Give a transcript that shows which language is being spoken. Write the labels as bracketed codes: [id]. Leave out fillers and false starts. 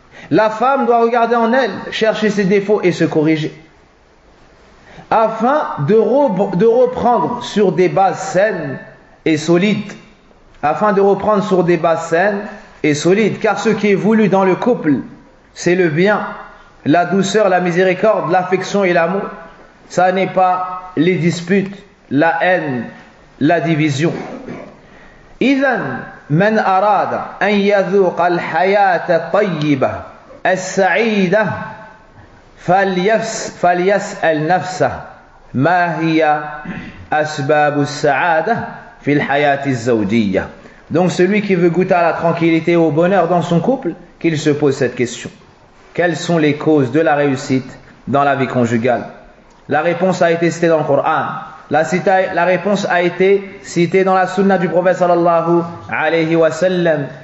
[fr] La femme doit regarder en elle, chercher ses défauts et se corriger, afin de reprendre sur des bases saines et solides. Afin de reprendre sur des bases saines et solides, car ce qui est voulu dans le couple, c'est le bien, la douceur, la miséricorde, l'affection et l'amour. Ça n'est pas les disputes, la haine, la division. [ar] إذن من أراد أن يذوق الحياة الطيبة السعيدة فليسأل نفسه ما هي أسباب السعادة في الحياة الزوجية. [fr] Donc celui qui veut goûter à la tranquillité et au bonheur dans son couple, qu'il se pose cette question. Quelles sont les causes de la réussite dans la vie conjugale? La réponse a été citée dans le Coran. La réponse a été citée dans la sunna du prophète sallallahu alayhi wa sallam.